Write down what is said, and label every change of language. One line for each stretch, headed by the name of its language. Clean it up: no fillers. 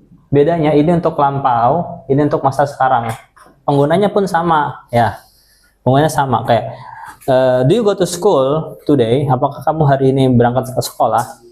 Indonesian: Bedanya ini untuk lampau, ini untuk masa sekarang. Penggunanya pun sama ya. Penggunanya sama kayak
English: do you go to school today?
Indonesian: Apakah kamu hari ini berangkat ke sekolah?